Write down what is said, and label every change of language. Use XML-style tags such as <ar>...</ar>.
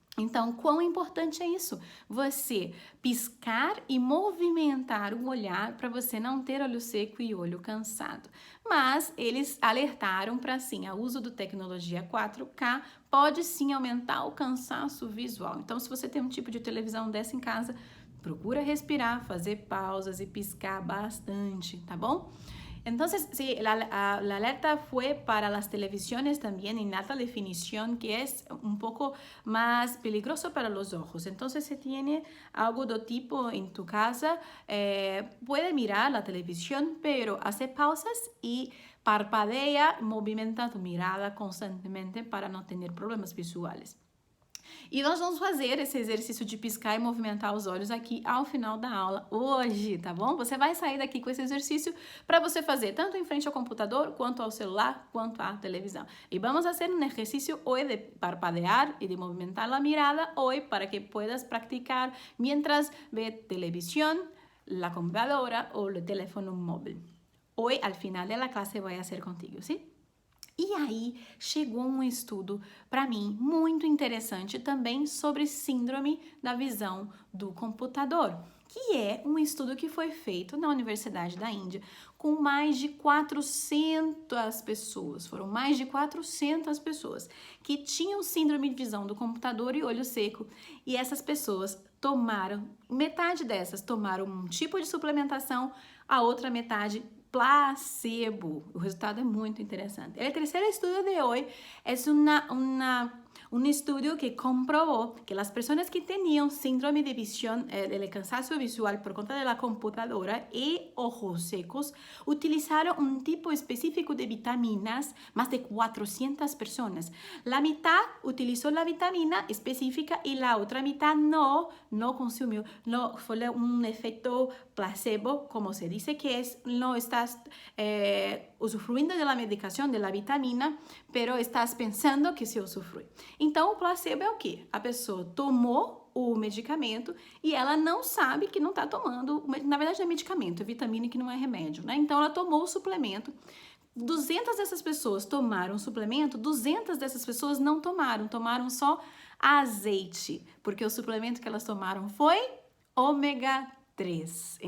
<pt>Então, quão importante é isso? Você piscar e movimentar o olhar para você não ter olho seco e olho cansado. Mas eles alertaram para sim, o uso da tecnologia 4K pode sim aumentar o cansaço visual. Então, se você tem um tipo de televisão dessa em casa, procura respirar, fazer pausas e piscar bastante, tá bom?</pt> <es>Entonces, sí, la alerta fue para las televisiones también en alta definición, que es un poco más peligroso para los ojos. Entonces, si tiene algo de tipo en tu casa, puede mirar la televisión, pero hace pausas y parpadea, movimenta tu mirada constantemente para no tener problemas visuales.</es> <pt>E nós vamos fazer esse exercício de piscar e movimentar os olhos aqui ao final da aula hoje, tá bom? Você vai sair daqui com esse exercício para você fazer tanto em frente ao computador, quanto ao celular, quanto à televisão. E vamos fazer um exercício hoje de parpadear e de movimentar a mirada hoje para que</pt> <es>puedas practicar mientras ve televisión, la computadora o el teléfono móvil. Hoy, al final de la clase, voy a hacer contigo, ¿sí?</es> <pt>E aí chegou um estudo para mim muito interessante também sobre síndrome da visão do computador, que é um estudo que foi feito na Universidade da Índia com mais de 400 pessoas. Foram mais de 400 pessoas que tinham síndrome de visão do computador e olho seco. E essas pessoas tomaram, metade dessas tomaram um tipo de suplementação, a outra metade placebo. O resultado é muito interessante.</pt> <es>El tercer estudio de hoy es un estudio que comprobó que las personas que tenían síndrome de visión, del cansancio visual por cuenta de la computadora y ojos secos, utilizaron un tipo específico de vitaminas, más de 400 personas. La mitad utilizó la vitamina específica y la otra mitad no consumió, no fue un efecto placebo, como se dice que es, no estás</es> <pt>usufruindo</pt> <es>de la</es> <pt>medicação,</pt> <es>de la vitamina, pero estás pensando que se usufrui.</es> <pt>Então, o placebo é o quê? A pessoa tomou o medicamento e ela não sabe que não está tomando, na verdade não é medicamento, é vitamina que não é remédio, né? Então, ela tomou o suplemento. 200 dessas pessoas tomaram o suplemento, 200 dessas pessoas não tomaram só azeite, porque o suplemento que elas tomaram foi ômega 3.</pt>